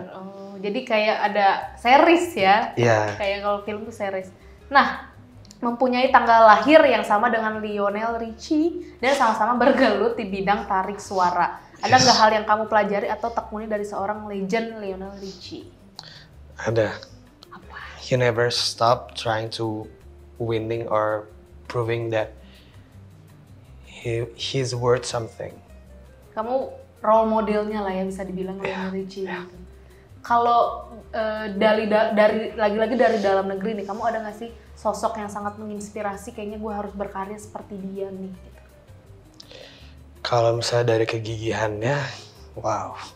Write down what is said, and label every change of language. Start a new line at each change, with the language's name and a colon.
Indonesian: Oh, jadi kayak ada series ya? Iya. Kayak kalau film tuh series. Nah, mempunyai tanggal lahir yang sama dengan Lionel Richie dan sama-sama bergelut di bidang tarik suara. Ada nggak hal yang kamu pelajari atau tekuni dari seorang legend Lionel Richie? Ada. Apa?
English: He never stop trying to winning or proving that he's worth something.
Indonesian: Kamu role modelnya lah ya bisa dibilang Lionel Richie. Gitu. Kalau dari lagi-lagi dari dalam negeri nih, kamu ada nggak sih sosok yang sangat menginspirasi? Kayaknya gue harus berkarya seperti dia nih. Gitu. Kalau misalnya dari kegigihannya, wow.